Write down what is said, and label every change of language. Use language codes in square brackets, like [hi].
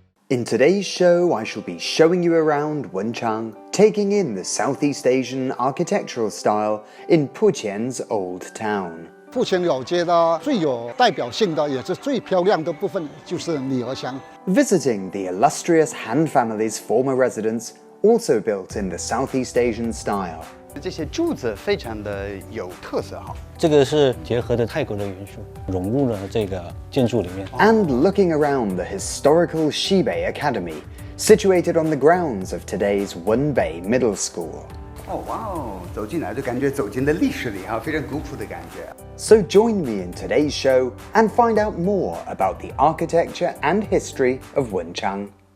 [en] In today's show, I shall be showing you around Wenchang, taking in the Southeast Asian architectural style in Puqian's old town. [zh] 富前老街的最有代表性的，也是最漂亮的部分，就是女儿香。 [en] Visiting the illustrious Han family's former residence, also built in the Southeast Asian style. [zh] 这些柱子非常的有特色哈。这个是结合的泰国的元素，融入了这个建筑里面。 [en] And looking around the historical Xibei Academy, situated on the grounds of today's Wenbei Middle School. [zh] 哦哇哦，走进来就感觉走进了历史里哈，非常古朴的感觉。 [en] So join me in today's show and find out more about the architecture and history of Wenchang.